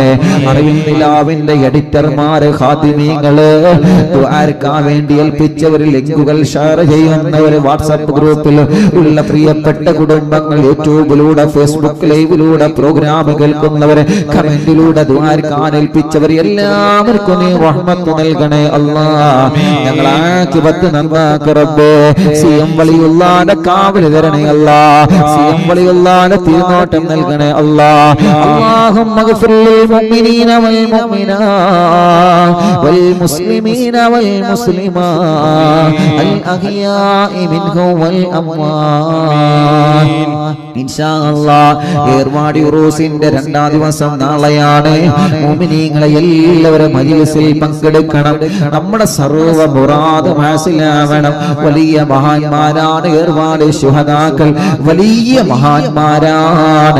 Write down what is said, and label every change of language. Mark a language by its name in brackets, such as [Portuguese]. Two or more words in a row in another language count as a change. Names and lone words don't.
[Malayalam] അറിവിന്ദിലാവിന്റെ എഡിറ്റർമാര്, ഖാദിമീങ്ങള്, ദുആർക്കാൻ വേണ്ടി ഏൽപ്പിച്ചവർ, ലിങ്കുകൾ ഷെയർ ചെയ്യുന്നവര്, വാട്സാപ്പ് ഗ്രൂപ്പിൽ ഉള്ള പ്രിയപ്പെട്ട കുടുംബങ്ങൾ, യൂട്യൂബിലൂടെ ഫേസ്ബുക്ക് ലൈവിലൂടെ പ്രോഗ്രാം കേൾക്കുന്നവര്, കമന്റിലൂടെ ദുആർക്കാൻ ഏൽപ്പിച്ചവർ, എല്ലാവർക്കും നീ റഹ്മത്ത് നൽകണേ അല്ലാ. ഞങ്ങളെ ആഖിബത്ത് നന്നാക്ക് റബ്ബേ. സിഎം വലിയുള്ളാന്റെ കാവൽ തരണേ അല്ലാ. സിഎം വലിയുള്ളാന്റെ തിരുനോട്ടം നൽകണേ അല്ലാ. [Arabic] اللهم اغفر للمؤمنين والمؤمنات والمسلمين والمسلمات الأحياء منهم والأموات. إن شاء الله [Malayalam] ഏർവാടി ഉറൂസിന്റെ 2ാം ദിവസം നാളെയാണ്. മുഅ്മിനീങ്ങളെ എല്ലാവരും മജ്‌ലിസിൽ പങ്കെടുക്കണം. നമ്മുടെ സർവ്വ മുറാദും ഹാസിലാവണം. വലിയ മഹാന്മാരാണ് ഏർവാടി ശുഹദാക്കൾ, വലിയ മഹാന്മാരാണ്.